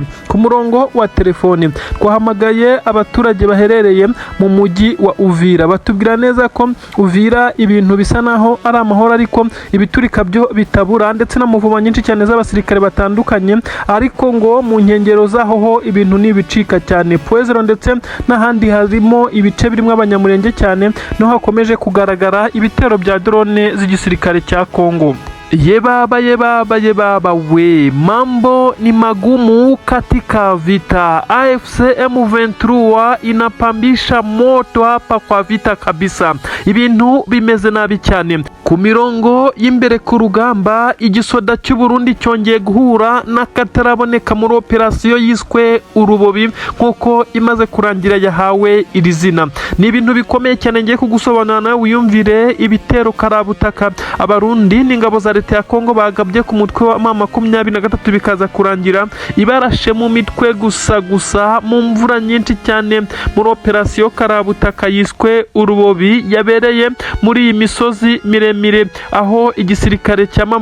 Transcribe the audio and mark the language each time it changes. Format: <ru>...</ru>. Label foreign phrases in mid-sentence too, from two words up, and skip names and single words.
<rw>Ku murongo wa telefoni twahamagaye abaturage baherereye mu mujyi wa Uvira, batubwira neza ko Uvira ibintu bisa naho ari amahoro, ariko ibiturika byo bitabura ndetse n'amuvuma nyinshi cyane z'abasirikare batandukanye, ariko ngo mu nkengero zaho ho ibintu nibicika cyane. Poezero ndetse n'ahandi harimo ibice birimo Abanyamurenge cyane, no hakomeje kugaragara ibitero bya drone z'igisirikare cya Kongo.</rw> <sw>Yebaba we, mambo ni magumu katika vita. AFC M23 inapambisha moto hapa kwa vita kabisa.</sw> <rw>Ibintu bimeze nabi cyane. Ku mirongo y'imbere ku rugamba, igisoda cy'u Burundi cyongeye guhura n'akataraboneka muri operasiyo yiswe Urubobi, nk'uko imaze kurangira yahawe iri zina. Ni ibintu bikomeye cyane ngiye kugusobanurira nawe wiyumvire ibitero karabutaka Abarundi n'ingabo za leta ya Kongo bagabye ku mutwe wa 23 bikaza kurangira ibarashe mu mitwe gusa mu mvura nyinshi cyane muri operasiyo karabutaka yiswe Urubobi yabereye muri iyi misozi miremire, aho igisirikare cya</rw>